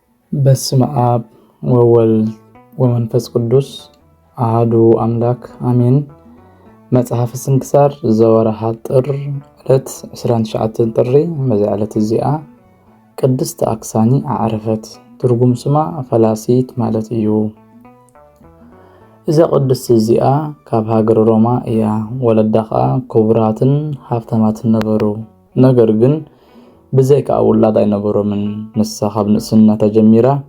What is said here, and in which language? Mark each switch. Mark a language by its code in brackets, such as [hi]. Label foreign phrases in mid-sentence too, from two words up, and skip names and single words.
[gez] በስመ አብ ወወልድ ወመንፈስ ቅዱስ አሐዱ አምላክ አሜን። መጽሐፍ ስንክሳር ዘወርኃ ጥር ዕለት 29 ጥሪ በዚያ ዕለት እዚኣ ቅድስት አክሳኒ አዕረፈት። [ti] ትርጉም ስማ ፈላሲት ማለት እዩ። እዛ ቅድስት እዚኣ ካብ ሃገር ሮማ እያ። ወለዳ ከዓ ክቡራትን ሃብታማትን ነበሩ። ነገር ግን ብዘይካ ውላድ አይነበሮምን። ንሳ ካብ ንእስና ተጀሚራ